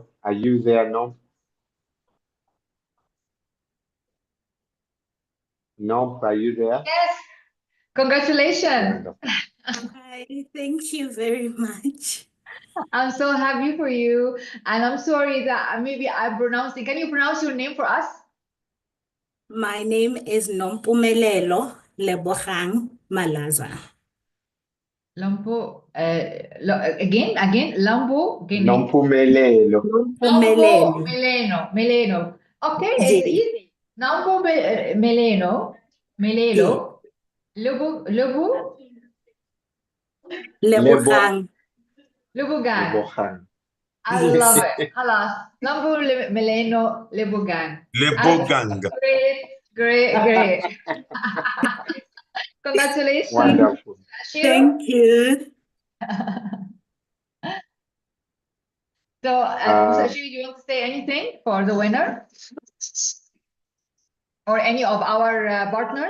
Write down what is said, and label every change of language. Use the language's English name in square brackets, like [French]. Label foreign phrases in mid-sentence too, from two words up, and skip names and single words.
[English] Are you there, Nom? Nom, are you there? Yes. Congratulations. Wonderful. Hi, thank you very much. I'm so happy for you. And I'm sorry that maybe I pronounced it. Can you pronounce your name for us? My name is Nompumelelo Lebogang Malaza. Lampo, again, Lambo, Nompumelelo. Nompumelelo. Meleno. Okay, it's Yes. easy. Nampo Melelo, Lebu, Lebogang. Lebugan. Lebogang. I love it. Halas. Lambo Meleno, Lebugan. Lebogang. Great. Congratulations. Wonderful. Thank you. So, Musashiri, do you want to say anything for the winner? Or any of our partners?